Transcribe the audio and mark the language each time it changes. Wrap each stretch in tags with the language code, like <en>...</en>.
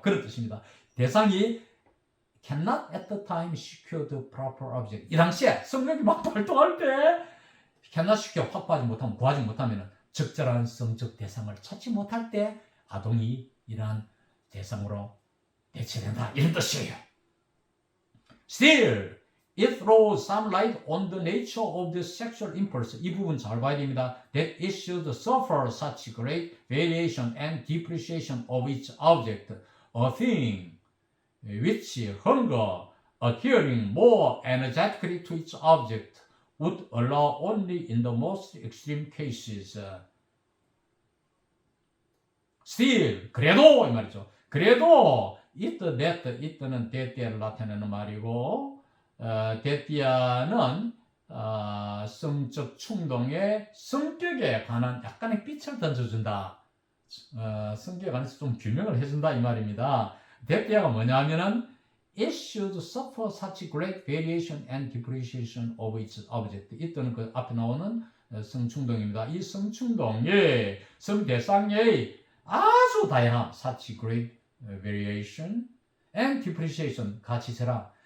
<ko>그런 뜻입니다. 대상이</ko> <en>cannot at the time secure the proper object.</en> <ko>이 당시에 성령이 막 발동할 때</ko> <en>cannot secure,</en> <ko>확보하지 못하면, 구하지 못하면 적절한 성적 대상을 찾지 못할 때 아동이 이러한 대상으로 대체된다 이런 뜻이에요.</ko> <en>Still, it throws some light on the nature of the sexual impulse.</en> <ko>이 부분 잘 봐야 됩니다.</ko> <en>That it should suffer such great variation and depreciation of its object. A thing which hunger, adhering more energetically to its object, would allow only in the most extreme cases.</en> <ko>Still, 그래도 이 말이죠. 그래도 it는 데띠아를 나타내는 말이고, 데띠아는 성적 충동의 성격에 관한 약간의 빛을 던져준다. 성격에 관해서 좀 규명을 해준다 이 말입니다. 데띠아가 뭐냐면은</ko> <en>it should suffer such great variation and depreciation of its object.</en> <ko>이때는 그 앞에 나오는 성충동입니다. 이 성충동의 성대상의 아주 다양한</ko> <en>such great variation and depreciation,</en> <ko>가치세라.</ko>